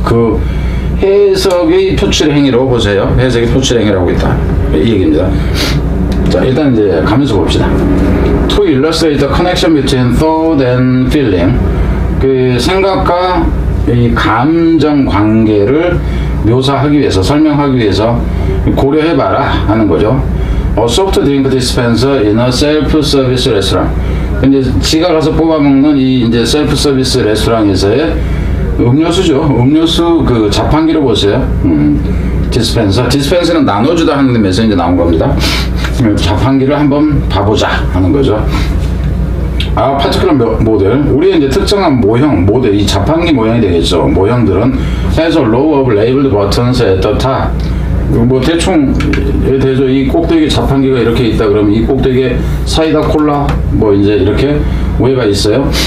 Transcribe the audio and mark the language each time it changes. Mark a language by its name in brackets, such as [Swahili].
[Korean] 그 해석의 표출 행위로 보세요. 해석의 표출 행위를 하고 있다. 이 얘기입니다. 자, 일단 이제 가면서 봅시다. [English] To illustrate the connection between thought and feeling. [Korean] 그 생각과 이 감정 관계를 묘사하기 위해서, 설명하기 위해서 고려해봐라 하는 거죠. [English] A soft drink dispenser in a self-service restaurant. [Korean] 이제 지가 가서 뽑아먹는 이 이제 셀프-서비스 레스토랑에서의 음료수죠. 음료수 그 자판기로 보세요. 디스펜서는 나눠주다 하는 데에서 이제 나온 겁니다. 자판기를 한번 봐보자 하는 거죠. 아, [English] 파티큘러 모델. [Korean] 우리의 이제 특정한 모형, 모델, 이 자판기 모양이 되겠죠. 모형들은 [English] has a row of labeled buttons at the top. [Korean] 뭐 대충 대죠. 이 꼭대기 자판기가 이렇게 있다 그러면 이 꼭대기에 사이다, 콜라 뭐 이제 이렇게 위에가 있어요.